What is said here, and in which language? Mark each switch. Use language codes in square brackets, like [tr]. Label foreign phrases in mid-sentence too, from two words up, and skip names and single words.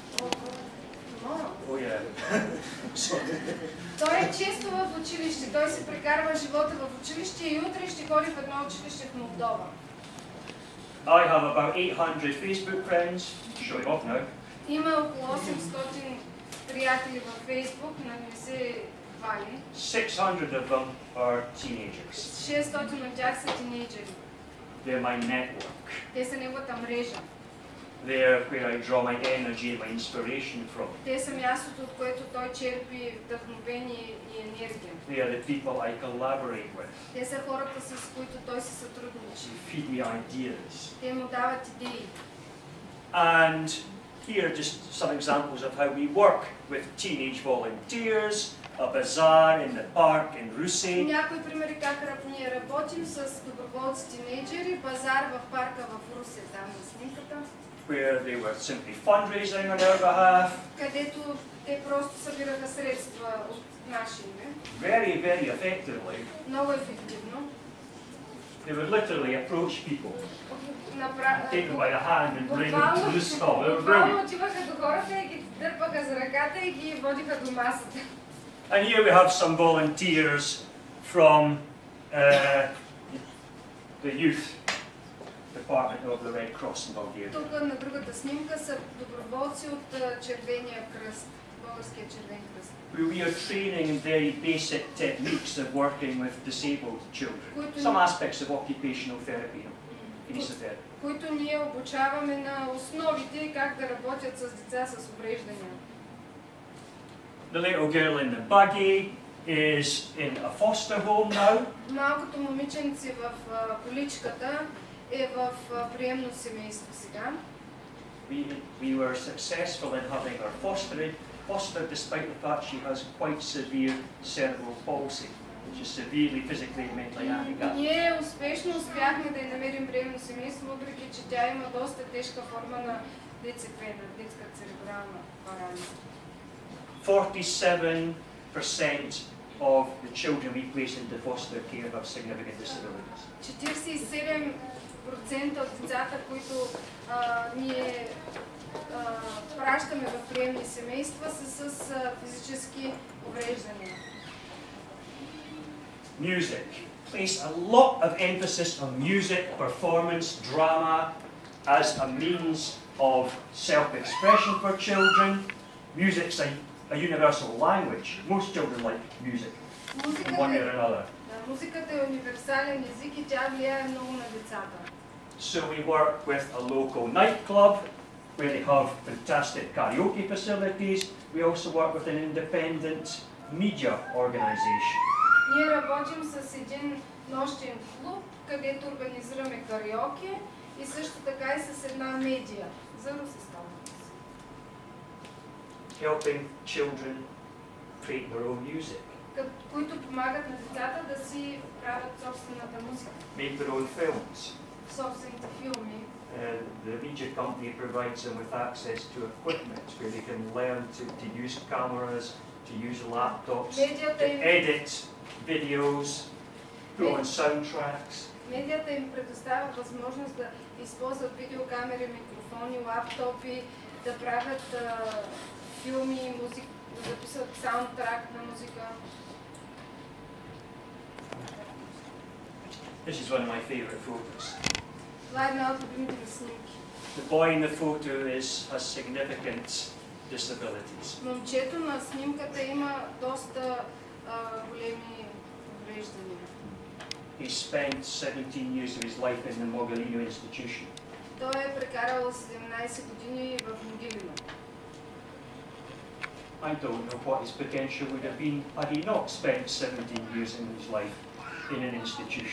[en] Oh yeah. [bg] Той е често в училище. Той се прекарва живота в училище и утре ще ходи в едно училище в Молдова. [en] I have about 800 Facebook friends. Showing off now. [bg] Има около 800 приятели във Фейсбук, но не се хвали. [en] 600 of them are teenagers. [bg] 600 от тях са тинейджери. [en] They're my network. [bg] Те са неговата мрежа. [en] They're where I draw my energy and my inspiration from. [bg] Те са мястото, от което той черпи вдъхновение и енергия. [en] They are the people I collaborate with. [bg] Те са хората, с които той се сътрудничи. [en] They feed me ideas. [bg] Те му дават идеи. [en] And here are just some examples of how we work with teenage volunteers, a bazaar in the park in Ruse. [bg] Някои примери как ние работим с доброволци тинейджери, базар в парка в Русе, там на снимката. [en] Where they were simply fundraising on our behalf. [bg] Където те просто събираха средства от наше име. [en] Very, very effectively. [bg] Много ефективно. [en] They would literally approach people, take them by the hand and bring them to the stall. They were [bg] Буквално [en] brilliant. [bg] отиваха до хората и ги дърпаха за ръката и ги водиха до масата. [en] And here we have some volunteers from the youth department of the Red Cross in Bulgaria. [bg] Тук на другата снимка са доброволци от Червения кръст, Българския червен кръст. [en] We are training in very basic techniques of working with disabled children. Some aspects of occupational therapy, kinesiotherapy. [bg] Които ние обучаваме на основите как да работят с деца с увреждания. [en] The little girl in the buggy is in a foster home now. [bg] Малкото момиченце в количката е в приемно семейство сега. [en] We were successful in having her fostered despite the fact she has quite severe cerebral palsy, which is severely physically and mentally handicapped. [bg] Ние успешно успяхме да я намерим приемно семейство, въпреки че тя има доста тежка форма на ДЦП, на детска церебрална парализа. [en] 47% of the children we place into foster care have significant disabilities. [bg] 47% от децата, които ние пращаме в приемни семейства, са с физически увреждания. [en] Music. Place a lot of emphasis on music, performance, drama as a means of self-expression for children. Music's a universal language. Most children like music in one way or another. [bg] Музиката е универсален език и тя влияе много на децата. [en] So we work with a local nightclub where they have fantastic karaoke facilities. We also work with an independent media organisation. [bg] Ние работим с един нощен клуб, където организираме кариоке и също така и с една медия за Русестан. [en] Helping children create their own music. [bg] Които помагат на децата да си правят собствената музика. [en] Make their own films. [bg] Собствените филми. [en] The media company provides them with access to equipment where they can learn to use cameras, to use laptops, to edit videos, put on soundtracks. [bg] Медията им предоставя възможност да използват видеокамери, микрофони, лаптопи, да правят филми, музика, да записват саундтрак на музика. [en] This is one of my favourite photos. [bg] Това е една от любимите ми снимки. [en] The boy in the photo has significant disabilities. [bg] Момчето на снимката има доста големи увреждания. [en] He spent 17 years of his life in the Mogalino institution. [bg] Той е прекарал 17 години в Могилино. [en] I don't know what his potential would have been had he not spent 17 years in his life in an institution.